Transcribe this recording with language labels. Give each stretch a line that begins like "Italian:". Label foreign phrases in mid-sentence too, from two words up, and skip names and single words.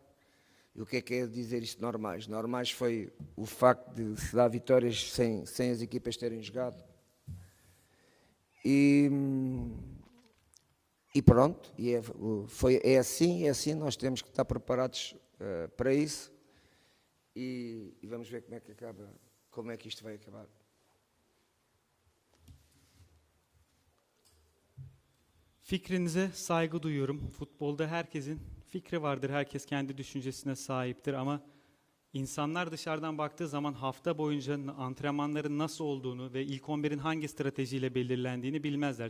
Portuguese: E o que é dizer isto normais? Normais foi o facto de se dar vitórias sem as equipas terem jogado. E pronto, é assim, nós temos que estar preparados para isso e vamos ver como é que isto vai acabar.
Turkish: Fikrinize saygı duyuyorum. Futbolda herkesin fikri vardır. Herkes kendi düşüncesine sahiptir ama insanlar dışarıdan baktığı zaman hafta boyunca antrenmanların nasıl olduğunu ve ilk 11'in hangi stratejiyle belirlendiğini bilmezler.